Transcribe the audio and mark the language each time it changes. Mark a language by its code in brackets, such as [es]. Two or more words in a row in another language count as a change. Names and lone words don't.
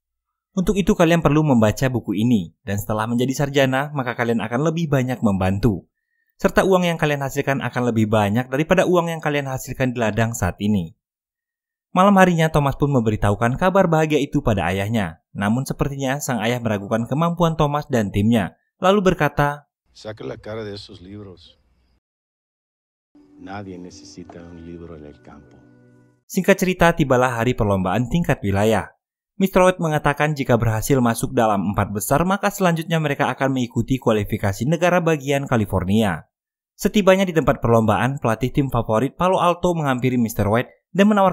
[id] Untuk itu kalian perlu membaca buku ini, dan setelah menjadi sarjana, maka kalian akan lebih banyak membantu. Serta uang yang kalian hasilkan akan lebih banyak daripada uang yang kalian hasilkan di ladang saat ini. Malam harinya, Thomas pun memberitahukan kabar bahagia itu pada ayahnya. Namun sepertinya sang ayah meragukan kemampuan Thomas dan timnya, lalu berkata, [es] Saca la cara de esos libros. Nadie necesita un libro en el campo. [id] Singkat cerita, tibalah hari perlombaan tingkat wilayah. Mr. White mengatakan jika berhasil masuk dalam 4 besar, maka selanjutnya mereka akan mengikuti kualifikasi negara bagian California. Setibanya di tempat perlombaan, pelatih tim favorit Palo Alto menghampiri Mr.